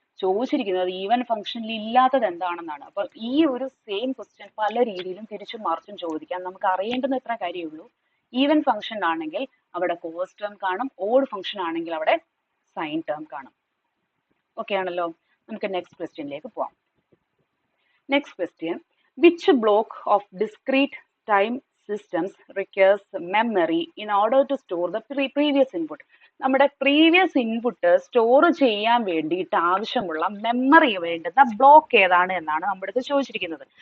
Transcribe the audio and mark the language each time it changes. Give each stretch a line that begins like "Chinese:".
Malayalam: ചോദിച്ചിരിക്കുന്നത് ഈവൻ ഫംഗ്ഷനിൽ ഇല്ലാത്തത് എന്താണെന്നാണ്. അപ്പോൾ ഈ ഒരു സെയിം ക്വസ്റ്റ്യൻ പല രീതിയിലും തിരിച്ചും മറിച്ചും ചോദിക്കാം. നമുക്ക് അറിയേണ്ടുന്ന ഇത്ര കാര്യമുള്ളൂ, ഈവൻ ഫംഗ്ഷൻ ആണെങ്കിൽ അവിടെ കോസ് ടേം കാണും, ഓഡ് ഫംഗ്ഷൻ ആണെങ്കിൽ അവിടെ സൈൻ ടേം കാണും. ഓക്കെ ആണല്ലോ. നമുക്ക് നെക്സ്റ്റ് ക്വസ്റ്റ്യനിലേക്ക് പോവാം.
English: Next question, which block of discrete time systems requires memory in order to store the previous input.
Malayalam: നമ്മുടെ പ്രീവിയസ് ഇൻപുട്ട് സ്റ്റോർ ചെയ്യാൻ വേണ്ടിയിട്ട് ആവശ്യമുള്ള മെമ്മറി വേണ്ടുന്ന ബ്ലോക്ക് ഏതാണ് എന്നാണ് നമ്മുടെ അടുത്ത് ചോദിച്ചിരിക്കുന്നത്.